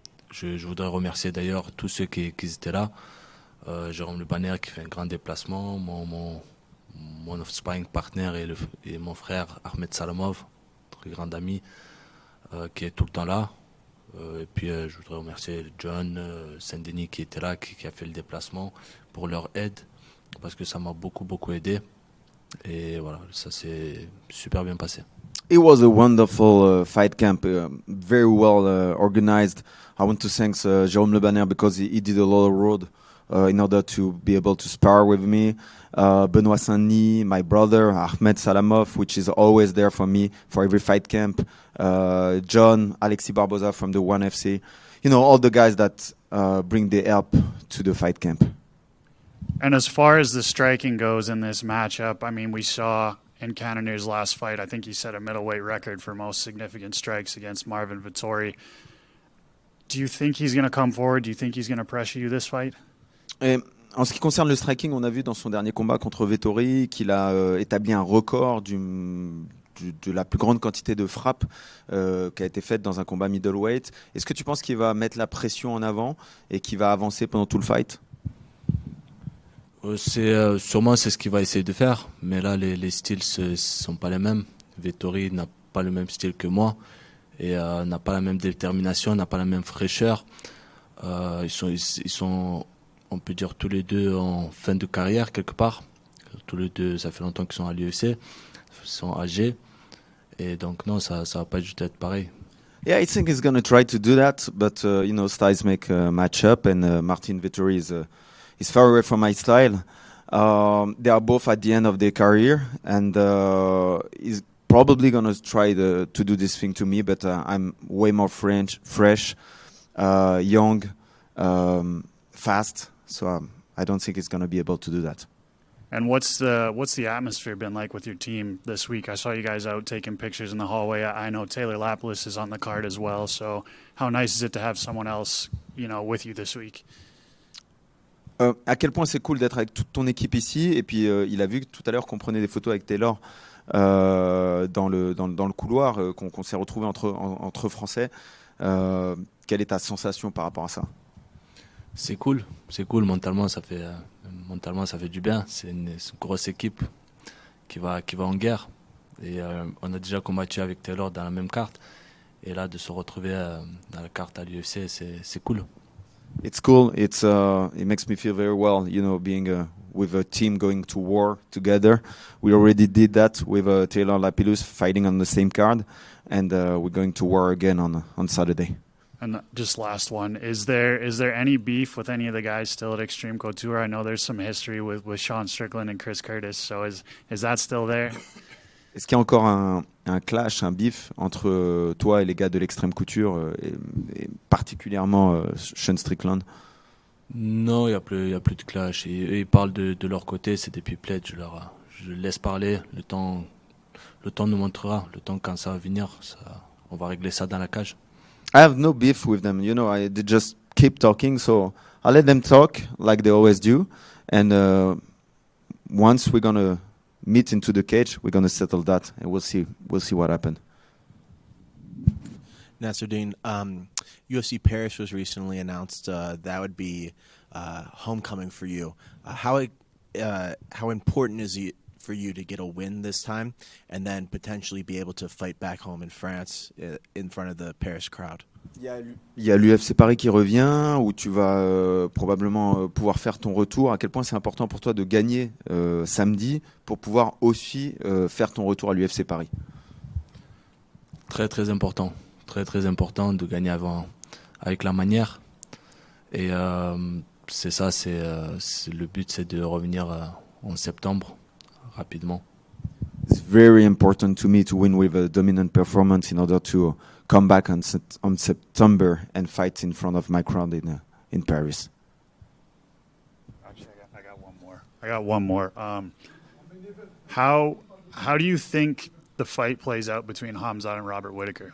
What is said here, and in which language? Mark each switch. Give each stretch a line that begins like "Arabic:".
French: Je voudrais remercier d'ailleurs tous ceux qui étaient là. Jérôme Le Banner qui fait un grand déplacement, mon sparring partner et mon frère Ahmed Salamov, très grand ami, qui est tout le temps là. Et puis je voudrais remercier John, Saint-Denis qui était là, qui a fait le déplacement pour leur aide, parce que ça m'a beaucoup aidé. Et voilà, ça s'est super bien passé.
English: It was a wonderful fight camp, very well organized. I want to thank Jérôme Le Banner because he did a lot of road in order to be able to spar with me. Benoît Saint-Denis, my brother, Ahmed Salamov, which is always there for me for every fight camp. John, Alexis Barboza from the ONE FC. You know, all the guys that bring the help to the fight camp. And as far as the striking goes in this matchup, I mean, we saw in Cannonier's last fight, I think he set a middleweight record for most significant strikes against Marvin Vettori. Do you think he's going to come forward? Do you think he's going to pressure you this fight?
French: Et en ce qui concerne le striking, on a vu dans son dernier combat contre Vettori qu'il a établi un record de la plus grande quantité de frappes qui a été faite dans un combat middleweight. Est-ce que tu penses qu'il va mettre la pression en avant et qu'il va avancer pendant tout le fight? Sûrement c'est ce qu'il va essayer de faire, mais là les styles sont pas les mêmes. Vettori n'a pas le même style que moi et n'a pas la même détermination, n'a pas la même fraîcheur. Ils sont, on peut dire, tous les deux en fin de carrière quelque part. Tous les deux, ça fait longtemps qu'ils sont à l'UFC, ils sont âgés et donc non, ça va pas juste être pareil.
English: Yeah, I think he's going to try to do that, but you know, styles make a match up, and Martin Vettori is far away from my style. They are both at the end of their career, and he's probably going to try to do this thing to me, but I'm way more fresh, young, fast, so I don't think he's going to be able to do that. And what's the atmosphere been like with your team this week? I saw you guys out taking pictures in the hallway. I know Taylor Lapalus is on the card as well, so how nice is it to have someone else, you know, with you this week?
French: À quel point c'est cool d'être avec toute ton équipe ici. Et puis il a vu tout à l'heure qu'on prenait des photos avec Taylor dans le couloir, qu'on s'est retrouvés entre Français. Quelle est ta sensation par rapport à ça? C'est cool mentalement, ça fait du bien. C'est une grosse équipe qui va en guerre. Et on a déjà combattu avec Taylor dans la même carte. Et là, de se retrouver dans la carte à l'UFC, c'est cool.
English: It's cool. It makes me feel very well, you know, being with a team going to war together. We already did that with Taylor Lapilus fighting on the same card, and we're going to war again on Saturday. And just last one, is there any beef with any of the guys still at Extreme Couture? I know there's some history with Sean Strickland and Chris Curtis, so is that still there?
French: Est-ce qu'il y a encore un clash, un beef entre toi et les gars de l'Extrême Couture, et particulièrement Sean Strickland? Non, il y a plus de clash. Et ils parlent de leur côté, c'est des pipelettes. Je laisse parler. Le temps nous montrera. Le temps quand ça va venir, on va régler ça dans la cage.
English: I have no beef with them. You know, they just keep talking, so I let them talk like they always do. And once we're gonna meet into the cage, we're going to settle that, and we'll see what happens. Nassourdine, UFC Paris was recently announced. That would be homecoming for you. How important is it for you to get a win this time, and then potentially be able to fight back home in France in front of the Paris crowd?
French: Il y a l'UFC Paris qui revient, où tu vas probablement pouvoir faire ton retour. À quel point c'est important pour toi de gagner samedi pour pouvoir aussi faire ton retour à l'UFC Paris? Très important. Très important de gagner avec la manière. Et c'est ça, le but, c'est de revenir en septembre rapidement.
English: It's very important to me to win with a dominant performance in order to come back on September and fight in front of my crowd in Paris. Actually, I got one more. How do you think the fight plays out between Khamzat and Robert Whittaker?